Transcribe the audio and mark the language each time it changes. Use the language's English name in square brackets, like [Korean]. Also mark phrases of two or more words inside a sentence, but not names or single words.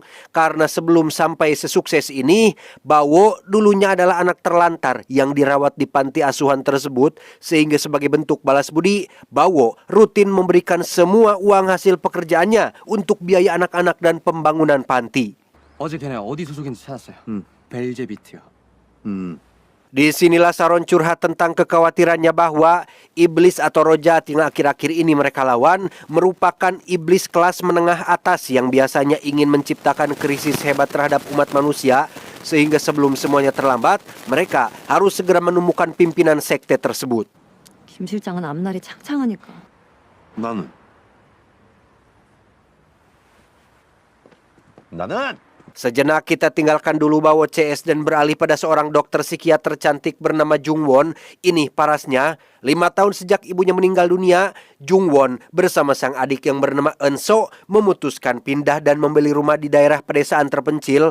[Indonesian] Karena sebelum sampai sesukses ini, Bawo dulunya adalah anak terlantar yang dirawat di panti asuhan tersebut. Sehingga sebagai bentuk balas budi, Bawo rutin memberikan semua uang hasil pekerjaannya untuk biaya anak-anak dan pembangunan panti. [Korean] 어제 걔네 어디 소속인지 찾았어요. 벨제비트요. [Indonesian] Disinilah Sharon curhat tentang kekhawatirannya bahwa iblis atau roh jahat yang akhir-akhir ini mereka lawan merupakan iblis kelas menengah atas yang biasanya ingin menciptakan krisis hebat terhadap umat manusia, sehingga sebelum semuanya terlambat, mereka harus segera menemukan pimpinan sekte tersebut. [Korean] 김 실장은 앞날이 창창하니까. 나는 [Indonesian] Sejenak kita tinggalkan dulu Bawo CS dan beralih pada seorang dokter psikiater cantik bernama Jung Won. Ini parasnya, 5 tahun sejak ibunya meninggal dunia, Jung Won bersama sang adik yang bernama Eun-so memutuskan pindah dan membeli rumah di daerah pedesaan terpencil.